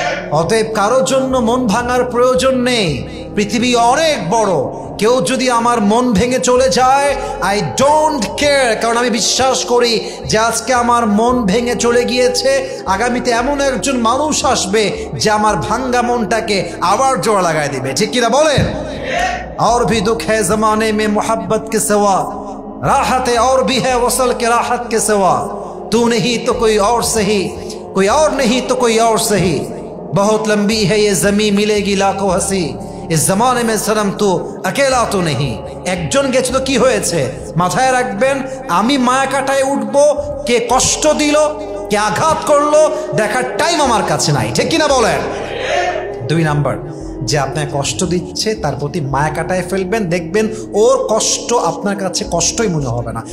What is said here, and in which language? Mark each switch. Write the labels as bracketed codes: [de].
[bn] অতএব কারোর জন্য মন ভাঙার প্রয়োজন নেই। পৃথিবী অনেক বড়। কেউ যদি আমার মন ভেঙে চলে যায়, [en] I don't care. [bn] কারণ আমি বিশ্বাস করি যে আজকে আমার মন ভেঙে চলে গিয়েছে, আগামীতে এমন একজন মানুষ আসবে যে আমার ভাঙ্গা মনটাকে আবার জোড়া লাগাই দিবে, ঠিক কিনা বলেন? [hi] और भी दुख है जमाने में मोहब्बत के सिवा, राहत और भी है वसल के राहत के सिवा, तू नहीं तो कोई और सही, कोई और नहीं तो कोई और सही, बहुत लंबी है ये जमीन मिलेगी लाखों हंसी, इस जमाने में सनम तू अकेला तो नहीं। [bn] একজন গেছে তো কি হয়েছে? মাথায় রাখবেন, আমি মায়া কাটায় উঠবো, কে কষ্ট দিল, কে আঘাত করলো, দেখার টাইম আমার কাছে নাই, ঠিক কিনা বলেন? দুই নাম্বার, যে আপনাকে কষ্ট দিচ্ছে তার প্রতি মায়া কাটায় ফেলবেন, দেখবেন ওর কষ্ট আপনার কাছে কষ্টই মনে হবে না।